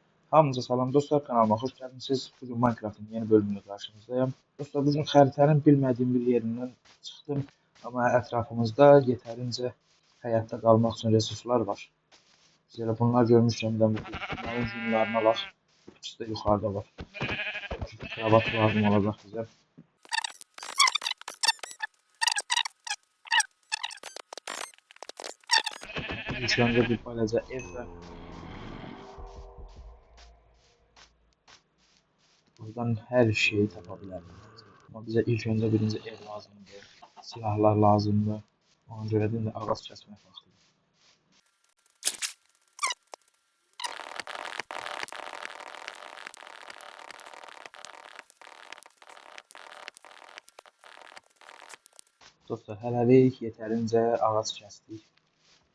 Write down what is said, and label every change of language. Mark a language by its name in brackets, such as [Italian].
[Azerbaijani] Hamınıza salam dostlar, [Turkish] kanalıma hoş geldiniz. Bugün Minecraft'ın yeni bölümüyle karşınızdayım. [Azerbaijani] Dostlar, bugün xəritənin [Turkish] bilmediğim [Azerbaijani] bir yerindən çıxdım. Ama ətrafımızda yetərincə [Turkish] hayatta [Azerbaijani] qalmaq üçün resurslar var. Biz elə bunlar görmüşkən bir də bunların günlərini alaq. İkisi də yuxarıda var. Kravat lazım olacaq bizə. İlk öncə bir balaca ev və buradan hər şeyi tapa bilərik. [Turkish] Ama bize ilk önce [Azerbaijani] birinci ev lazımdır. Silahlar lazımdır. Ona görə də indi ağac kəsmək vaxtıdır. Dostlar, hələlik yetərincə ağac kəsdik.